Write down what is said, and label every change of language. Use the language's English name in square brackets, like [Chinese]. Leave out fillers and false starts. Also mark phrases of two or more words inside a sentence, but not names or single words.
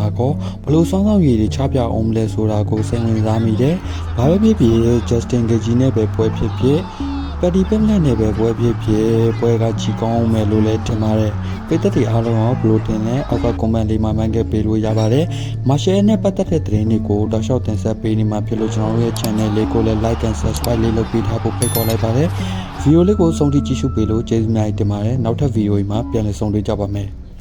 [Burmese] ကောဘလို့စွမ်းဆောင်ရည်တွေချပြအောင်မလဲဆိုတာကိုစိတ်ဝင်စားမိတယ်။ဘာပဲဖြစ်ဖြစ် Justin Gaethje နဲ့ပဲပွဲဖြစ်ဖြစ်Paddy Pimblett နဲ့ပဲပွဲဖြစ်ဖြစ်ပွဲကကြီးကောင်းမယ်လို့လည်းထင်ပါတယ်။ပိတ်သက်တွေအားလုံးကဘလို့တင်နဲ့အောက်က comment လေးမှာမှန်ခဲ့ပေးလို့ရပါတယ်။ Marshall နဲ့ပတ်သက်တဲ့သတင်းတွေကိုတောက်လျှောက်တင်ဆက်ပေးနေမှာဖြစ်လို့ကျွန်တော်တို့ရဲ့ channel လေးကိုလည်း [English] like and subscribe [Burmese] လေးလုပ်ပေးထားဖို့ဖိတ်ခေါ်လိုက်ပါတယ်။ video လေးကိုဆုံးထိကြည့်ရှုပေးလို့ကျေးဇူးများတင်ပါတယ်။နောက်ထပ် video မှာပြန်လည်ဆုံတွေ့ကြပါမယ်။